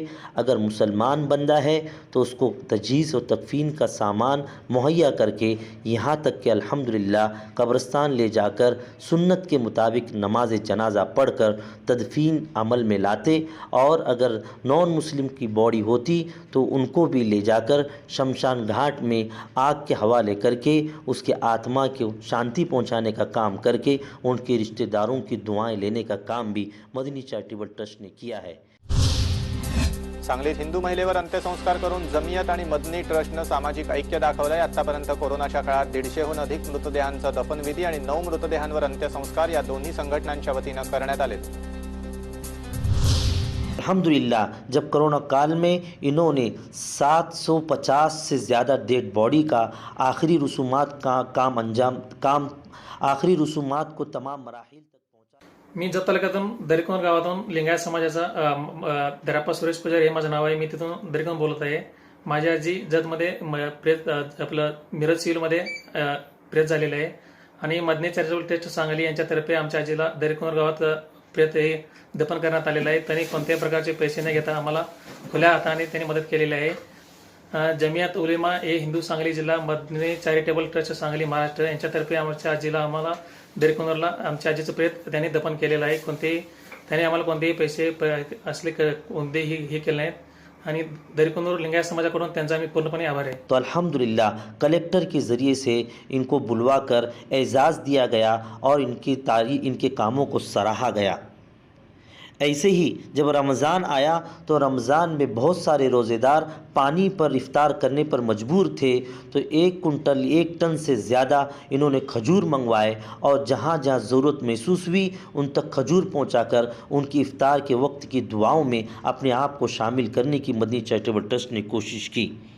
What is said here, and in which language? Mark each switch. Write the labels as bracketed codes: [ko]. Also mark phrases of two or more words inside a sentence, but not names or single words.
[ur] اگر مسلمان بندہ ہے تو اس کو تجہیز و تکفین کا سامان مہیا کر کے یہاں تک کہ الحمدللہ قبرستان لے جا کر سنت کے مطابق نماز جنازہ پڑھ کر تدفین عمل میں لاتے، اور اگر نان مسلم کی باڈی ہوتی تو ان کو بھی لے جا کر شمشان گھاٹ میں آگ کے حوالے کر کے اس کے آتما کو شانتی پہنچانے کا کام کر کے ان کے رشتہ داروں کی دعائیں لینے کا کام بھی مدنی چیریٹیبل ٹرسٹ نے کیا ہے۔ [mr] सांगलीत हिंदू महिलेवर अंत्यसंस्कार करून जमियत आणि मदनी ट्रस्टनं सामाजिक ऐक्य दाखवलंय। आतापर्यंत कोरोनाच्या काळात 150हून अधिक मृतदेहांचा दफनविधी आणि 9 मृतदेहांवर अंत्यसंस्कार या दोन्ही संघटनांच्या वतीनं करण्यात आले। [ur] الحمدللہ جب کرونا کال میں انہوں نے 750 سے زیادہ [en] dead body [ur] کا آخری رسومات آخری رسومات کو تمام مراحل تک پہنچا۔ [mr] मी जत तालुक्यातून दरिकोन गावातून लिंगायत समाजाचा दराप्पा सुरेश पुजारी हे माझं नाव आहे। मी तिथून दरिकोन बोलत आहे। माझी आजी जतमध्ये प्रेत आपलं मिरज सिव्हिलमध्ये प्रेत झालेलं आहे आणि मदनी चॅरिटेबल ट्रस्ट सांगली यांच्यातर्फे आमच्या आजीला दरिकोन गावात प्रेत हे दफन करण्यात आलेलं आहे। त्यांनी कोणत्याही प्रकारचे पैसे न घेता आम्हाला खुल्या हाताने त्यांनी मदत केलेली आहे। जमियात उलेमा ए हिंदू सांगली जिल्हा मदनी चॅरिटेबल ट्रस्ट सांगली महाराष्ट्र यांच्यातर्फे आमच्या आजीला आम्हाला दरिकोनरला आमच्या आजीचं प्रेत त्यांनी दफन केलेलं आहे। त्यांनी आम्हाला कोणतेही पैसे असले कोणतेही हे केले नाहीत आणि दरिकोनर लिंगायत समाजाकडून त्यांचा आम्ही पूर्णपणे आभारी आहे। [ur] تو الحمدللہ کلیکٹر کے ذریعے سے ان کو بلوا کر اعزاز دیا گیا اور ان کے کاموں کو سراہا گیا۔ ایسے ہی جب رمضان آیا تو رمضان میں بہت سارے روزے دار پانی پر افطار کرنے پر مجبور تھے، تو 1 ٹن سے زیادہ انہوں نے کھجور منگوائے اور جہاں جہاں ضرورت محسوس ہوئی ان تک کھجور پہنچا کر ان کی افطار کے وقت کی دعاؤں میں اپنے آپ کو شامل کرنے کی مدنی چیریٹیبل ٹرسٹ نے کوشش کی۔